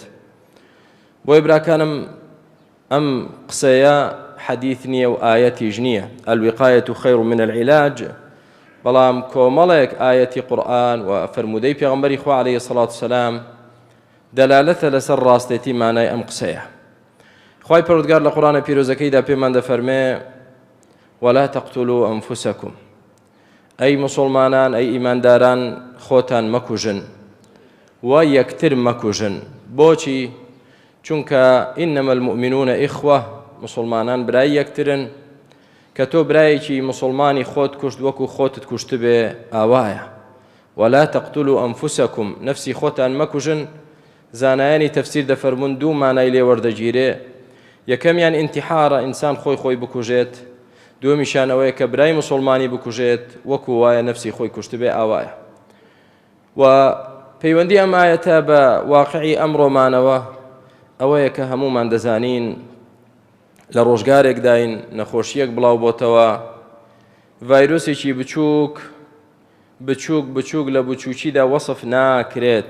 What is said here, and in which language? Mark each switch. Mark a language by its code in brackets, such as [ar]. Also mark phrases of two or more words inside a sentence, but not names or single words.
[ckb] بۆی براکانم ئەم قسەیە حەدیث نییە و ئایەتیش نییە، [ar] الوقایەة خەیر من العلاج، [ckb] بەڵام کۆمەڵێک ئایەتی قورئان و فەرموودەی پێغەمبەری خوا [ar] عەلەیهی السەڵاتو وەسەلام [ckb] دەلالەتە لەسەر ڕاستێتی مانای ئەم قسەیە. خوای پەروەردگار لە قورئانە پیرۆزەکەیدا پێمان دەفەرمێ [ar] ولا تقتلوا أنفسكم، [ckb] أي مسلمانان أي ئیمانداران خۆتان مەکوژن و یەکتر مەکوژن. بۆچی؟ [ar] چونکە إنما المؤمنون إخوة، [ckb] مسلمانان برای یەکترن، کە تۆ برایەکی مسلمانی خۆت کوشت وەکو خۆتت کوشت بێ ئاوایە. [ar] ولا تقتلوا أنفسكم، [ckb] نفسی خۆتان مەکوژن. زانایانی تەفسیر دەفەرمون دوو مانای لێ وەردەگیرێ، یەکەمیان ئینتیحارە، ئینسان خۆی بکوژێت، دووەمیشان ئەوەیە کە برای مسلمانی بکوژێت وەکو وایە نفسی خۆی کوشت بێ ئاوایە. و پەیوەندی ئەم ئایەتە بە واقعی ئەمڕۆمانەوە ئەوەیە کە هەمومان دەزانین لە ڕۆژگارێکداین نەخۆشیەک بڵاو بۆتەوە، ڤایرۆسێکی بچووک لە بچووکیدا وەسف ناکرێت.